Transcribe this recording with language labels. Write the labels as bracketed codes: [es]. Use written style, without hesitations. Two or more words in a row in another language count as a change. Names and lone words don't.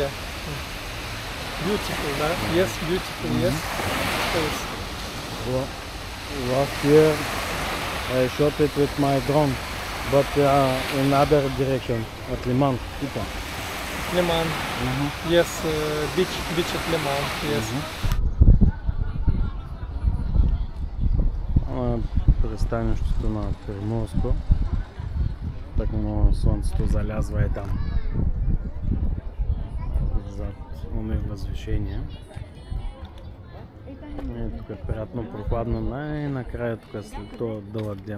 [en] Beautiful, right? Yes, beautiful, yes. Space. Last year I shot it with my drone, but in other direction, at Le Mans. Le Mans. Yes, beach at Le Mans, yes. [bg] Пристанището на Приморско. Так много слънцето залязва е там. Зад оне възвишение. Тук е приятно прохладно, най-накрая тук след този дълъг ден.